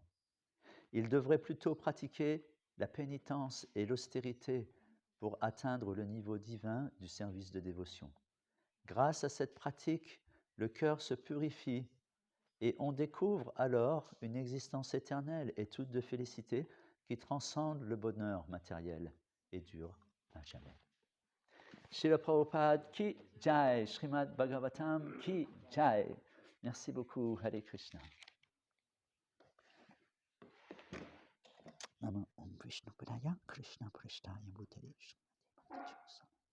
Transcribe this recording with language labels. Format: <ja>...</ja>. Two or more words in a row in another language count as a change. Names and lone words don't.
<fr>Ils devraient plutôt pratiquer la pénitence et l'austérité pour atteindre le niveau divin du service de dévotion. Grâce à cette pratique, le cœur se purifie et on découvre alors une existence éternelle et toute de félicité qui transcende le bonheur matériel et dure à jamais.</fr> <hi>Srila Prabhupada ki jai, Srimad Bhagavatam ki jai.</hi> <fr>Merci beaucoup,</fr> <sa>Hare Krishna. Namo Om Vishnu Padaya, Krishna Prasthaya Bhutale.</sa>